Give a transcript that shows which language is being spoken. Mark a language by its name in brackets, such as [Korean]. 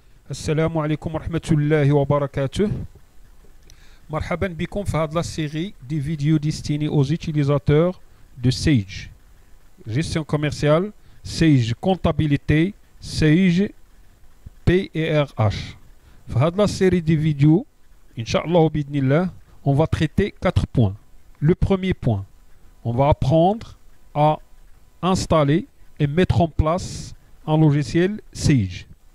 [Arabic] السلام عليكم ورحمة الله وبركاته. مرحبا بكم في هذه [French] السيري دي فيديو destinés aux utilisateurs de Sage gestion commerciale, Sage comptabilité, Sage PRH. [Arabic] في هذه [French] السيري دي فيديو [Arabic] إن شاء الله بإذن الله [French] on va traiter 4 points. Le premier point, on va apprendre à installer et mettre en place un logiciel Sage.